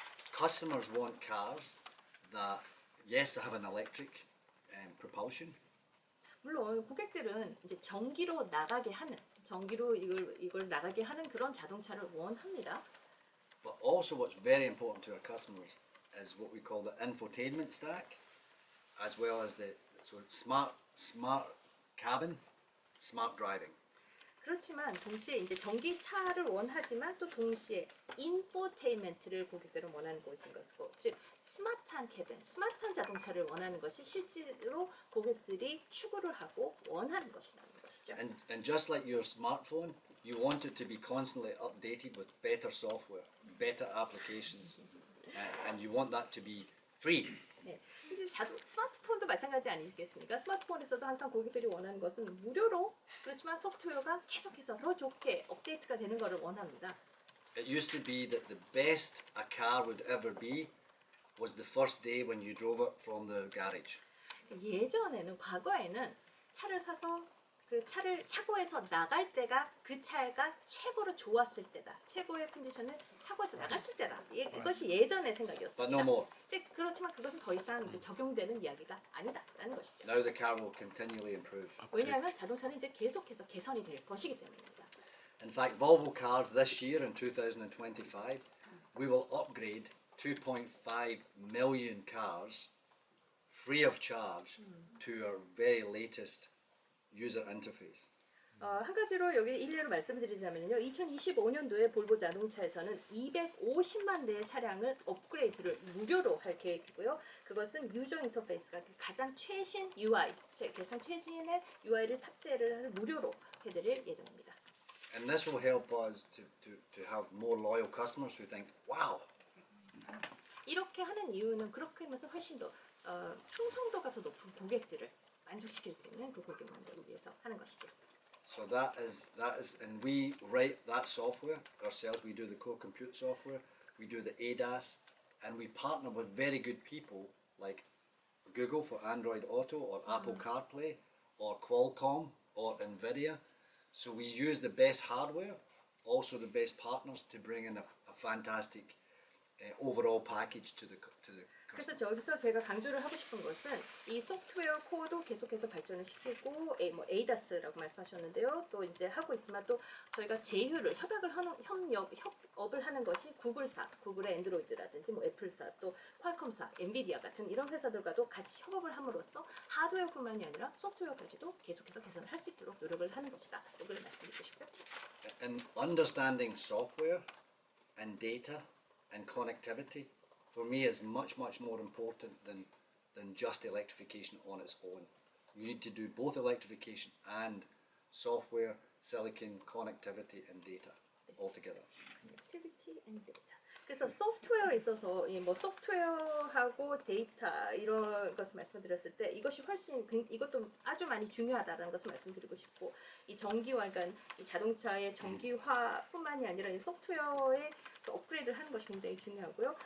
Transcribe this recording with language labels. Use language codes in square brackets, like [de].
[en] Customers want cars that, yes, have an electric propulsion, [ko] 물론 고객들은 이제 전기로 나가게 하는, 전기로 이걸 나가게 하는 그런 자동차를 원합니다. [en] but also what's very important to our customers is what we call the infotainment stack, as well as the smart cabin, smart driving. [ko] 그렇지만 동시에 이제 전기차를 원하지만 또 동시에 인포테인먼트를 고객들은 원하는 것인 것이고, 즉 스마트한 캐빈, 스마트한 자동차를 원하는 것이 실제로 고객들이 추구를 하고 원하는 것이라는 것이죠. [en] And just like your smartphone, you want it to be constantly updated with better software, better applications, and you want that to be free. [ko] 네. 이제 스마트폰도 마찬가지 아니겠습니까? 스마트폰에서도 항상 고객들이 원하는 것은 무료로, 그렇지만 소프트웨어가 계속해서 더 좋게 업데이트가 되는 것을 원합니다. [en] It used to be that the best a car would ever be was the first day when you drove it from the garage. [ko] 예전에는, 과거에는 차를 사서 그 차를 차고에서 나갈 때가 그 차가 최고로 좋았을 때다. 최고의 컨디션을 차고에서 나갔을 때다. 이것이 예전의 생각이었습니다. [en] But no more. [ko] 그렇지만 그것은 더 이상 이제 적용되는 이야기가 아니다라는 것이죠. [en] Now the car will continually improve. [ko] 왜냐하면 자동차는 이제 계속해서 개선이 될 것이기 때문입니다. [en] In fact, Volvo cars this year in 2025, we will upgrade 2.5 million cars free of charge to our very latest user interface. [ko] 한 가지로 여기 일례로 말씀드리자면요. 2025년도에 볼보 자동차에서는 250만 대의 차량을 업그레이드를 무료로 할 계획이고요. 그것은 유저 인터페이스가 가장 최신 UI, 가장 최신의 UI를 탑재를 할 무료로 해드릴 예정입니다. [en] And this will help us to have more loyal customers who think, wow, [ko] 이렇게 하는 이유는 그렇게 하면서 훨씬 더 충성도가 더 높은 고객들을 만족시킬 수 있는 그 고객 만족을 위해서 하는 것이죠. [en] so that is, and we write that software ourselves. We do the core compute software, we do the ADAS, and we partner with very good people like Google for Android Auto or Apple CarPlay or Qualcomm or Nvidia. So we use the best hardware, also the best partners to bring in a fantastic overall package to the customer. [ko] 그래서 여기서 제가 강조를 하고 싶은 것은 이 소프트웨어 코어도 계속해서 발전을 시키고 뭐 ADAS라고 말씀하셨는데요. 또 이제 하고 있지만 또 저희가 제휴를 협업을 하는 것이 구글사, 구글의 엔드로이드라든지 뭐 애플사, 또 퀄컴사, 엔비디아 같은 이런 회사들과도 같이 협업을 함으로써 하드웨어뿐만이 아니라 소프트웨어까지도 계속해서 개선을 할 수 있도록 노력을 하는 것이다. 이걸 말씀드리고 싶고요. [en] And understanding software and data and connectivity for me is much more important than just electrification on its own. You need to do both electrification and software, silicon, connectivity and data all together. Connectivity and data. [ko] 그래서 소프트웨어에 있어서 이 뭐 소프트웨어하고 데이터 이런 것을 말씀드렸을 때 이것이 훨씬 이것도 아주 많이 중요하다라는 것을 말씀드리고 싶고 이 전기화 그러니까 이 자동차의 전기화뿐만이 아니라 이 소프트웨어의 또 업그레이드를 하는 것이 굉장히 중요하고요.